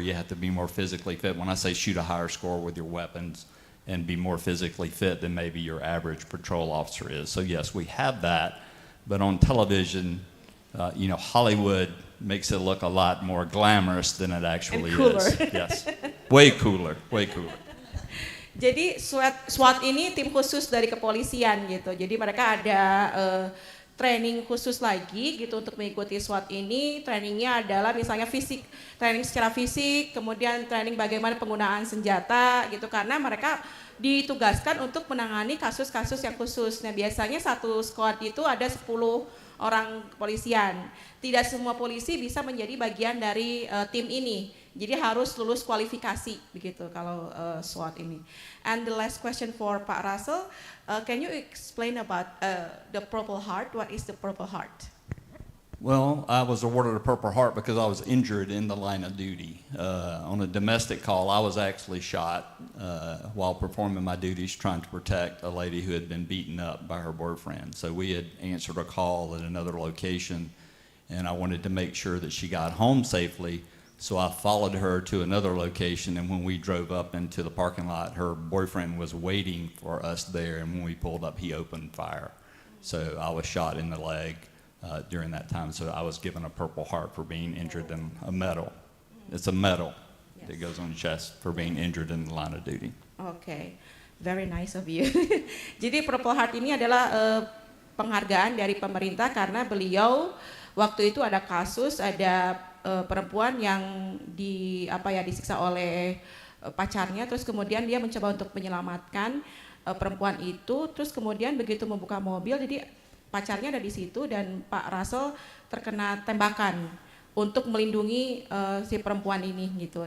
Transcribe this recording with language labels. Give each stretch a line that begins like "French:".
English: You have to be more physically fit. When I say shoot a higher score with your weapons and be more physically fit than maybe your average patrol officer is. So yes, we have that, but on television, Hollywood makes it look a lot more glamorous than it actually is. Yes, way cooler.
Indonesian: Jadi SWAT ini tim khusus dari kepolisian gitu. Jadi mereka ada training khusus lagi gitu untuk mengikuti SWAT ini. Trainingnya adalah misalnya fisik, training secara fisik, kemudian training bagaimana penggunaan senjata gitu, karena mereka ditugaskan untuk menangani kasus-kasus yang khusus. Nah, biasanya satu squad itu ada 10 orang kepolisian. Tidak semua polisi bisa menjadi bagian dari tim ini. Jadi harus lulus kualifikasi begitu kalau SWAT ini.
English: And the last question for Pak Russell, can you explain about the Purple Heart? What is the Purple Heart? Well, I was awarded a Purple Heart because I was injured in the line of duty. On a domestic call, I was actually shot while performing my duties trying to protect a lady who had been beaten up by her boyfriend. So we had answered a call at another location, and I wanted to make sure that she got home safely. So I followed her to another location, and when we drove up into the parking lot, her boyfriend was waiting for us there, and when we pulled up, he opened fire. So I was shot in the leg during that time. So I was given a Purple Heart for being injured in a medal. It's a medal that goes on your chest for being injured in the line of duty. Okay, very nice of you.
Indonesian: Jadi Purple Heart ini adalah penghargaan dari pemerintah karena beliau waktu itu ada kasus ada perempuan yang disiksa oleh pacarnya, terus kemudian dia mencoba untuk menyelamatkan perempuan itu, terus kemudian begitu membuka mobil jadi pacarnya ada di situ dan Pak Russell terkena tembakan untuk melindungi si perempuan ini gitu.